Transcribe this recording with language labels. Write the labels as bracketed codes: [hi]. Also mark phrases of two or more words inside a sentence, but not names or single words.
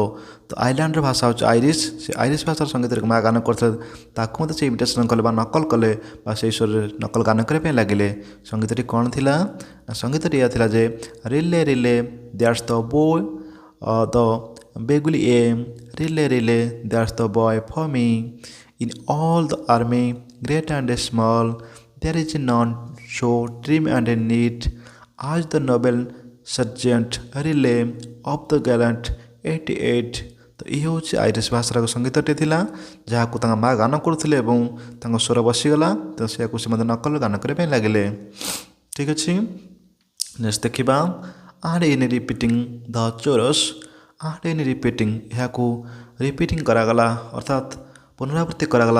[or] ତ ଆଇର୍ଲାଣ୍ଡର ଭାଷା ହେଉଛି ଆଇରିଶ, ସେ ଆଇରିଶ ଭାଷାର ସଙ୍ଗୀତରେ ମାଆ ଗାନ କରିଥିଲେ, ତାକୁ ମଧ୍ୟ ସେ ଇମିଟେସନ୍ କଲେ ବା ନକଲ କଲେ ବା ସେଇ ସ୍ୱରରେ ନକଲ ଗାନ କରିବା ପାଇଁ ଲାଗିଲେ। ସଙ୍ଗୀତଟି କ'ଣ ଥିଲା ନା ସଙ୍ଗୀତଟି ଏହା ଥିଲା ଯେ [en] Riley Riley that's the boy the beguli em, Riley Riley that's the boy for me, in all the army great and small there is none so trim and neat as the noble sergeant relay of the gallant 88। [or] ତ ଇଏ ହେଉଛି ଆଇରିଶ ଭାଷାର ସଙ୍ଗୀତଟି ଥିଲା ଯାହାକୁ ତାଙ୍କ ମାଆ ଗାନ କରୁଥିଲେ ଏବଂ ତାଙ୍କ ସ୍ୱର ବସିଗଲା, ତ ସେୟାକୁ ସେ ମଧ୍ୟ ନକଲ ଗାନ କରିବା ପାଇଁ ଲାଗିଲେ। ଠିକ୍ ଅଛି, ନେକ୍ସଟ ଦେଖିବା [en] and in repeating the chorus. and in repeating, [or] ଏହାକୁ ରିପିଟିଂ କରାଗଲା ଅର୍ଥାତ୍ ପୁନରାବୃତ୍ତି କରାଗଲା।